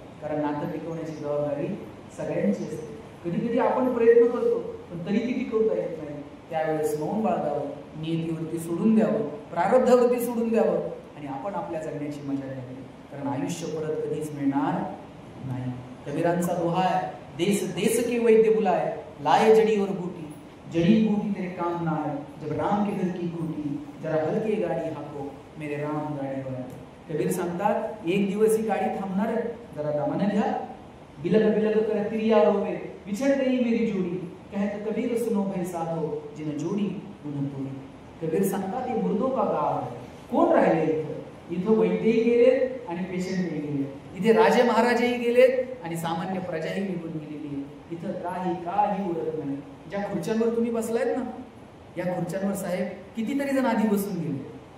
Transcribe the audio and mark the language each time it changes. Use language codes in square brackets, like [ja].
[mr] कारण नातं टिकवण्याची जबाबदारी सगळ्यांची असते. कधी कधी आपण प्रयत्न करतो पण तरी ती टिकवता येत नाही, त्यावेळेस मौन बाळगावं, नियतीवरती सोडून द्यावं, प्रारब्धावरती सोडून द्यावं आणि आपण आपल्या जगण्याची मजा घ्यावी. कारण आयुष्य परत कधीच मिळणार नाही. कबीरांचा दोहा आहे, [hi] देश देश के वैद्य बुलाए, लाए जड़ी और बूटी, जड़ी बूटी तेरे काम ना आए, जब राम के घर की खूटी, जरा हलके गाडी हाको, मेरे राम गाडीवर. [mr] कबीर सांगतात, एक दिवस ही गाडी थांबणार, जरा दमाने घ्या. [hi] बिलग बिलग कर तिरिया रोवे, बिछड़ गई मेरी जोड़ी, कहत कबीर सुनो भाई साधो, जिन जोडी उन तोडी. [mr] कबीर सांगतात, हे [hi] मुर्दो का गाव [mr] आहे. कोण राहिले इथं? इथं वैद्यही गेलेत आणि पेशंटही गेले. इथे राजे महाराजेही गेलेत आणि सामान्य प्रजाही निघून गेलेली आहे. इथं काही उरत नाही. ज्या खुर्च्यांवर तुम्ही बसलायत ना, या खुर्च्यांवर साहेब कितीतरी जण आधी बसून गेले.